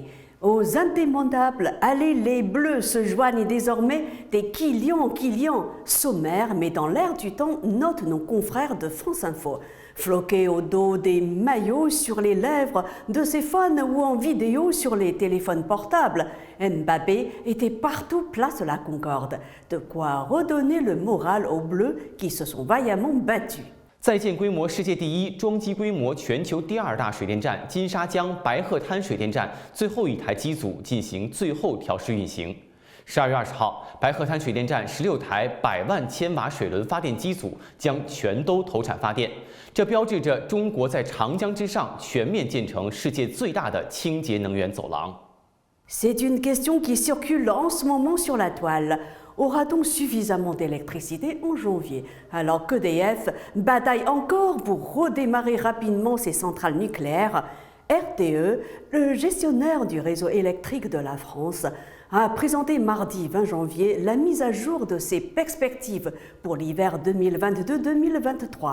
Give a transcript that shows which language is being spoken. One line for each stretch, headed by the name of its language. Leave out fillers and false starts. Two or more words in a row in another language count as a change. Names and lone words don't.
French: Aux indémodables, allez les Bleus se joignent désormais des Kylian, sommaire mais dans l'air du temps, notent nos confrères de France Info. Floqué au dos des maillots sur les lèvres de ses fans ou en vidéo sur les téléphones portables, Mbappé était partout place de la Concorde, de quoi redonner le moral aux Bleus qui se sont vaillamment battus.
Chinese: 在建规模世界第一、装机规模全球第2大水电站金沙江白鹤滩水电站最后一台机组进行最后调试运行。12月20号，白鹤滩水电站16台100万千瓦水轮发电机组将全都投产发电，这标志着中国在长江之上全面建成世界最大的清洁能源走廊。
French: C'est une question qui circule en ce moment sur la toile. Aura-t-on suffisamment d'électricité en janvier, alors qu'EDF bataille encore pour redémarrer rapidement ses centrales nucléaires? RTE, le gestionnaire du réseau électrique de la France, a présenté mardi 20 janvier la mise à jour de ses perspectives pour l'hiver 2022-2023.